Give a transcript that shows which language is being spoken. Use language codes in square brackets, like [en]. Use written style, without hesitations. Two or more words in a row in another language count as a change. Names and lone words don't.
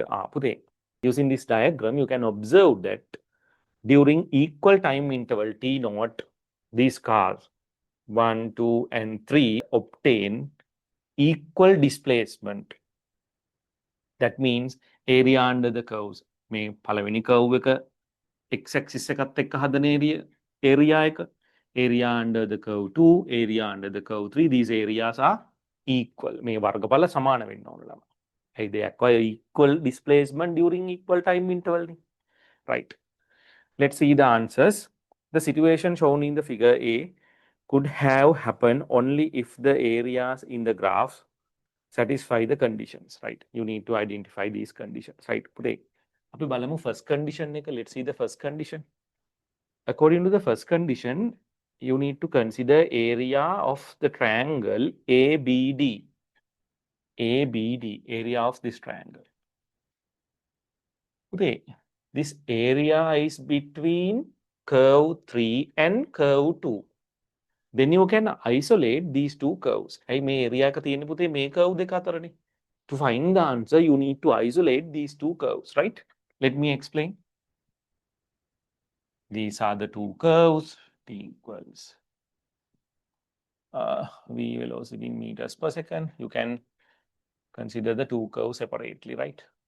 [en] Using this diagram, you can observe that during equal time interval t naught, these cars 1, 2, and 3 obtain equal displacement. That means area under the curves. [si] මේ පළවෙනි curve එක [en] x axis [si] එකත් එක්ක හදන area එක, [en] area under the curve 2, area under the curve 3, these areas are equal. [si] මේ වර්ගඵල සමාන වෙන්න ඕන ළම. [en] They acquire equal displacement during equal time interval. Right. Let's see the answers. The situation shown in the figure A could have happened only if the areas in the graph satisfy the conditions, right? You need to identify these conditions, right? [si] අපි බලමු [en] first condition [si] එක. [en] Let's see the first condition. According to the first condition, you need to consider area of the triangle ABD. ABD, area of this triangle. This area is between curve 3 and curve 2. Then you can isolate these two curves. [si] ඇයි මේ area එක තියෙන්නේ පුතේ මේ curve දෙක අතරනේ. [en] To find the answer, you need to isolate these two curves, right? Let me explain. These are the two curves. T equals v velocity in meters per second. You can consider the two curves separately, right?